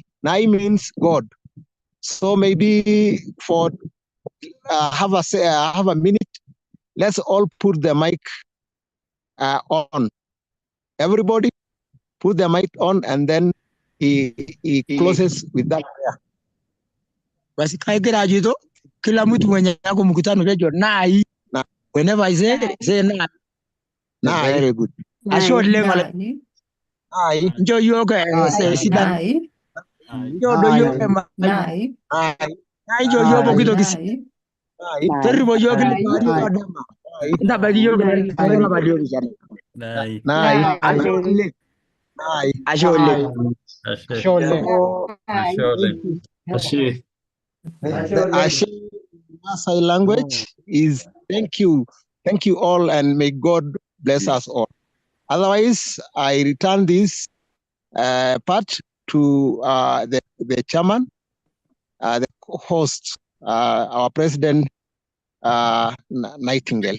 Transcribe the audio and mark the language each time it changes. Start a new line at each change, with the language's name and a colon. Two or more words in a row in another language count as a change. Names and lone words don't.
English: Nai means God. So maybe for have a minute, let's all put the mic on. Everybody put the mic on, and then he closes with that prayer.
Swahili: Basi kagira ajoito kila mtu mwenye yako mkutano kejo nai.
English: Whenever I say nai. Very good.
Masai: Ashe oleng Ole. Njo yiok sidan. Njo do yiok nai. Njo yiok pooki toki. Terribo yiok lipaari odama. Ntabaiki yiok ilapa liorishana. Ashe oleng. Ashe oleng. Ashe oleng.
English: Ashe Maasai language is thank you all, and may God bless us all. Otherwise, I return this part to the chairman, the host, our president, Nightingale.